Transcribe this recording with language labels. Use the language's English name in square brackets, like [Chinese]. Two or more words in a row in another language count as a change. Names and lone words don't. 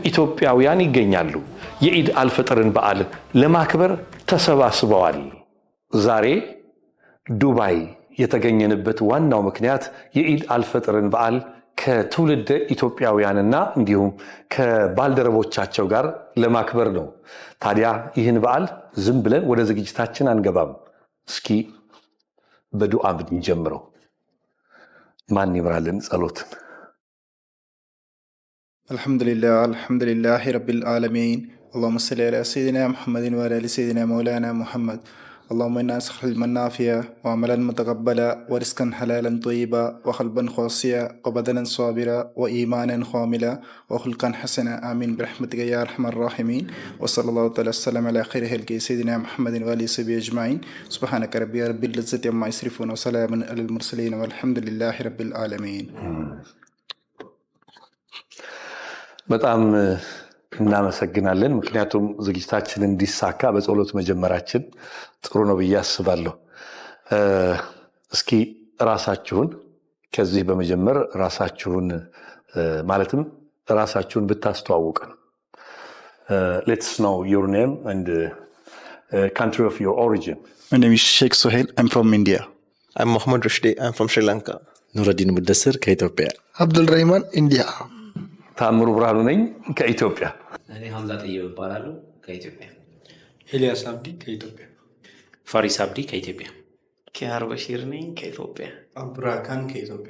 [Amharic] ኢትዮጵያውያን ይገኛሉ። የኢድ አልፈጥርን በዓል ለማክበር ተሰባስበዋል። ዛሬ ዱባይ የተገኘንበት ዋናው ምክንያት የኢድ አልፈጥርን በዓል ከትውልደ ኢትዮጵያውያንና እንዲሁም ከባልደረቦቻቸው ጋር ለማክበር ነው። ታዲያ ይህን በዓል ዝም ብለን ወደ ዝግጅታችን አንገባም። እስኪ በዱዓ ብንጀምረው። ማን ይምራልን ጸሎትን? [Arabic] الحمد لله رب العالمين اللهم صل على سيدنا محمد وعلى ال سيدنا مولانا محمد اللهم إنا نسألك علما نافعا وعملا متقبلا ورزقا حلالا طيبا وقلبا خاشعا وبدنا صابرا وإيمانا كاملا وخلقا حسنا آمين برحمتك يا أرحم الراحمين وصلى الله تعالى وسلم على خير خلق سيدنا محمد وآله وصحبه أجمعين سبحانك ربي رب العزة عما يصفون وسلام على المرسلين والحمد لله رب العالمين. [Amharic] በጣም እናመሰግናለን። ምክንያቱም ዝግጅታችን እንዲሳካ በጸሎት መጀመራችን ጥሩ ነው ብዬ አስባለሁ። እስኪ ራሳችሁን ከዚህ በመጀመር ራሳችሁን ማለትም ራሳችሁን ብታስተዋውቁን። [English] Let's know your name and country of your origin. My name is Sheikh Sohail. I'm from India. I'm Mohammed Rushdi. I'm from Sri Lanka. [Amharic] ኑረዲን ሙደስር ከኢትዮጵያ። አብዱል ረህማን ኢንዲያ። ታምሩ ብርሃኑ ነኝ ከኢትዮጵያ። እኔ ሐምዛ ጠይብ እባላለሁ ከኢትዮጵያ። ኤልያስ አብዲ ከኢትዮጵያ። ፋሪስ አብዲ ከኢትዮጵያ። ኪያር በሺር ነኝ ከኢትዮጵያ። አብዱራካን ከኢትዮጵያ።